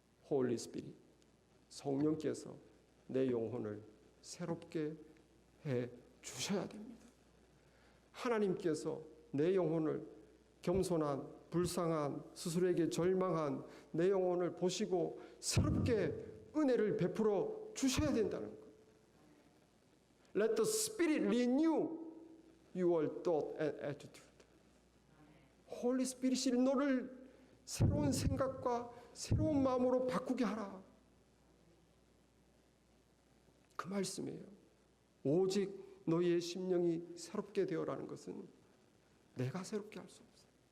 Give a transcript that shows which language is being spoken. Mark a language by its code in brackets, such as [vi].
[ko] 홀리 스피릿, 성령께서 내 영혼을 새롭게 해 주셔야 됩니다. 하나님께서 내 영혼을, 겸손한, 불쌍한, 스스로에게 절망한 내 영혼을 보시고 새롭게 은혜를 베풀어 주셔야 된다는 거예요. [en] Let the Spirit renew your thought and attitude. [ko] 홀리 스피릿이 너를 새로운 생각과 새로운 마음으로 바꾸게 하라. 그 말씀이에요. 오직 너희의 심령이 새롭게 되어라는 것은 내가 새롭게 할 수 없어요.